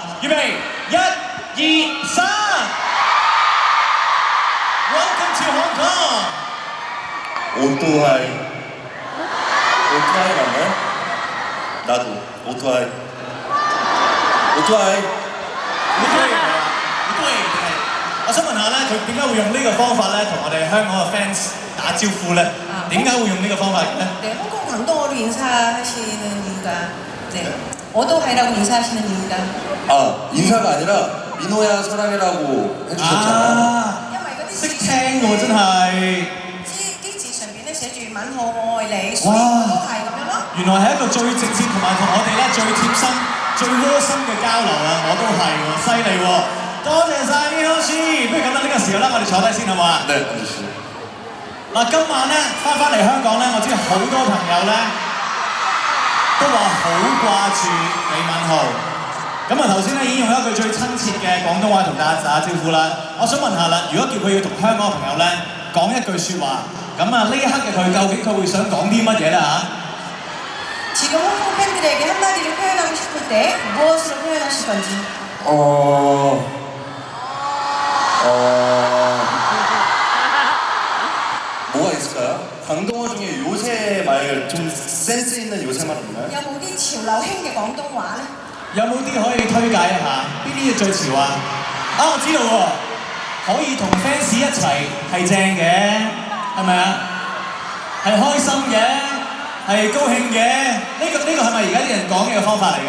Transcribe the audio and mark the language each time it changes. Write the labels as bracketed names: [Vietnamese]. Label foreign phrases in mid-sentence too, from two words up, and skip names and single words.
[Cantonese] 預備，1、2、3 [English] Welcome to Hong Kong。 [Korean] 오토하이. 오토하이 맞나요? 나도 오토하이. 오토하이. [Cantonese] 我想問下咧，佢點解會用呢個方法咧，同我哋香港嘅 fans 打招呼咧？點解會用呢個方法咧？ [Korean] 네, 홍콩 강동어로 인사하시는 이유가 네, 오도하이라고 인사하시는 이유가 아, 인사가 아니라 민호야 사랑해라고 해주셨잖아요. [Cantonese] 因為嗰啲識聽喎，真係。機字上邊咧寫住吻我愛你，所以我都係咁樣咯。原來係一個最直接同埋同我哋咧最貼心、最窩心嘅交流啊！我都係喎，犀利喎！多謝晒呢老師，不如咁啦，呢個時候咧，我哋坐低先好嘛？ [Korean] 네, 앉으시죠. [Cantonese] 嗱，今晚咧翻嚟香港咧，我知好多朋友咧都話好掛住李敏浩。咁啊頭先咧已經用一句最親切嘅廣東話同大家打招呼啦。我想問下啦，如果叫佢要同香港嘅朋友咧講一句説話，咁啊呢一刻嘅佢究竟佢會想講啲乜嘢咧嚇？ [Korean] 지금 홍콩 팬들에게 한마디를 표현하고 싶을 때 무엇으로 표현하실 건지. 뭐가 있을까요? 강동어 중에 요새 말 좀 센스 있는 요새 말 없나요? [Cantonese] 有冇啲潮流興嘅廣東話咧？有冇啲可以推介一下？邊啲嘢最潮啊？啊，我知道喎，可以同 fans 一齊係正嘅，係咪啊？係開心嘅，係高興嘅。呢個係咪而家啲人講嘅方法嚟㗎？